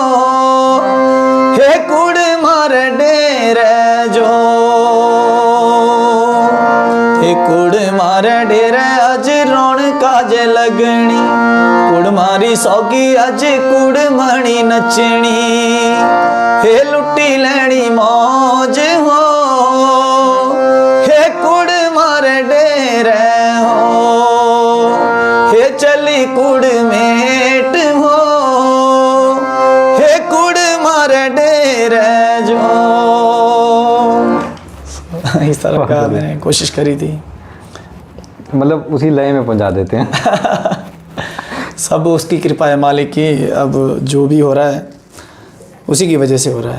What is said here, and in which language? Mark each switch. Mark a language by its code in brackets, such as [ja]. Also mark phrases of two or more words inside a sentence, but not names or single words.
[xnr] हे कुड़मार डेरे जो, हे कुड़मार डेरे आज रौनका जे लगनी, कुड़मारी सौगी आज कुड़मणी नचनी, हे लुट्टी लैनी मौज हो, हे कुड़मार डेरे हो, हे चली कुड़मेट हो, हे कुड़मार डेरे जो। [hi] इस तरह का मैंने कोशिश करी थी, मतलब उसी लय में पहुंचा देते हैं। सब उसकी कृपा है मालिक की। अब जो भी हो रहा है उसी की वजह से हो रहा है।